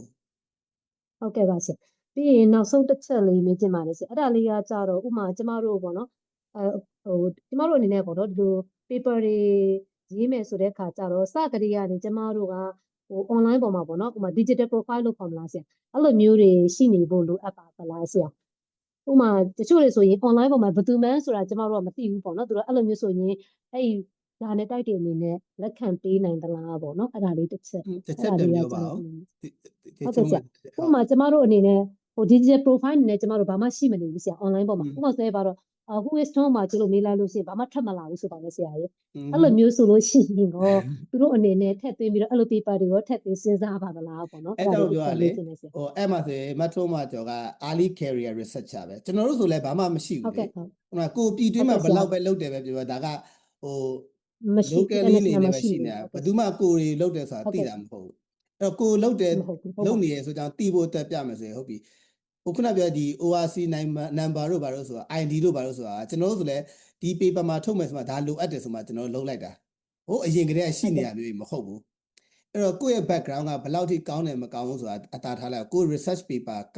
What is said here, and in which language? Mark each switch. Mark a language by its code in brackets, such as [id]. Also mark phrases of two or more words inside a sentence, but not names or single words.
[my] ဟုတ်ကဲ့ပါဆရာပြီးရင်နောက်ဆုံးတစ်ချက်လေးမေးချင်ပါတယ်ဆရာအဲ့ဒါလေးကကြတော့ဥမာကျမတို့ပေါ့နော်ဟိုကျမတို့အနေနဲ့ပေါ့နော်ဒီလို paper တွေရေးမယ်ဆိုတဲ့ခါကျတော့စကတိကနေကျမတို့ကဟို online ပေါ်မှာပေါ့နော်ဥမာ [en] digital profile [my] လို့ခေါ်မလားဆရာအဲ့လိုမျိုးတွေရှိနေဖို့လိုအပ်ပါသလားဆရာဥမာတချို့တွေဆိုရင် online ပေါ်မှာဘယ်သူမှန်းဆိုတာကျမတို့ကမသိဘူးပေါ့နော်သူတို့အဲ့လိုမျိုးဆိုရင်အဲ့ဒါနဲ့တိုက်တဲ့အနေနဲ့လက်ခံပေးနိုင်သလားပေါ့နော်အဲ့ဒါလေးတစ်ချက် ပြန်ပြောပါဦး ဟုတ်ကဲ့ဆရာဥပမာကျမတို့အနေနဲ့ဟို [en] digital profile [my] အနေနဲ့ကျမတို့ဘာမှရှိမနေဘူးဆရာ online ပေါ်မှာဥပမာဆိုရင်ပါတော့ [en] who is Tom [my] မှာကျလို့မေးလိုက်လို့ရှိရင်ဘာမှထပ်မလာဘူးဆိုပါလေဆရာကြီးအဲ့လိုမျိုးဆိုလို့ရှိရင်တော့သူတို့အနေနဲ့ထည့်သွင်းပြီးတော့အဲ့လို paper တွေရောထည့်သွင်းစဉ်းစားပါသလားပေါ့နော် အဲ့တော့ပြောရလေဟိုအဲ့မှာဆိုရင်မထုံးမှာကျော်က [en] early career researcher [my] ပဲကျွန်တော်တို့ဆိုလည်းဘာမှမရှိဘူးလေဟိုကိုပြည်တွင်းမှာဘယ်လောက်ပဲလုပ်တယ်ပဲပြောဒါကဟို locally နေလည်းပဲရှိနေတာဘယ်သူမှကိုတွေလုပ်တယ်ဆိုတာသိတာမဟုတ်ဘူးအဲ့တော့ကိုလုပ်တယ်လုပ်နေရဆိုကြောင်းသိဖို့တက်ပြမယ်ဆိုရင်ဟုတ်ပြီဟိုခုနပြောဒီ ORC number တို့ဘာလို့ဆိုတာ ID တို့ဘာလို့ဆိုတာကျွန်တော်တို့ဆိုလည်းဒီ paper မှာထုတ်မယ်ဆိုမှဒါလိုအပ်တယ်ဆိုမှကျွန်တော်လုပ်လိုက်တာဟိုအရင်ကတည်းကရှိနေရမျိုးမဟုတ်ဘူးအဲ့တော့ကိုယ့်ရဲ့ background ကဘယ်လောက်ထိကောင်းတယ်မကောင်းဘူးဆိုတာအတားထားလိုက်ကို [en] research paper [my] ကော